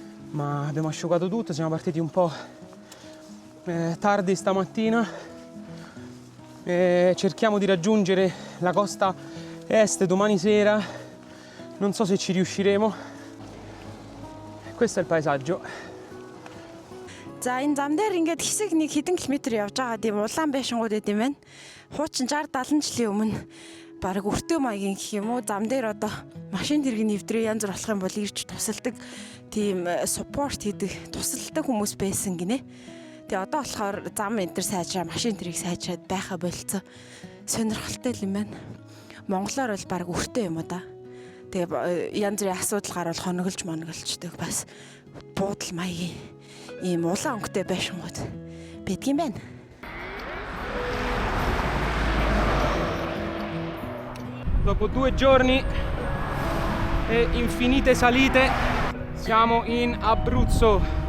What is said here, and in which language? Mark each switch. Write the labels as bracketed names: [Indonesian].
[Italian] ma abbiamo asciugato tutto, siamo partiti un po' tardi stamattina e cerchiamo di raggiungere la costa est domani sera, non so se ci riusciremo. Questo è il paesaggio. [Mongolian] За энэ зам дээр ингээд хэсэг нэг хэдэн километр явж байгаа тийм улаан байшингууд байт юм байна. Хуучин 60-70 жилийн өмнө баг өртөө маягийн гэх юм уу зам дээр одоо машин тэрэг нэвтрээ янз бүр болох юм бол ирж тусалдаг тийм support хийдэг тусалдаг хүмүүс байсан гинэ. Тэгээ одоо болохоор зам энэ төр сайжраа машин тэрэг сайжраад байха болцсон. Сонирхолтой юм байна. Монголоор бол баг өртөө юм уу да. Тэгээ янз бүрийн асуудал гарвал хоноглож бас буудал маягийн ийм улаан өнгөтэй байшингууд байдгийм байна. [Italian] Dopo 2 giorni e infinite salite siamo in Abruzzo.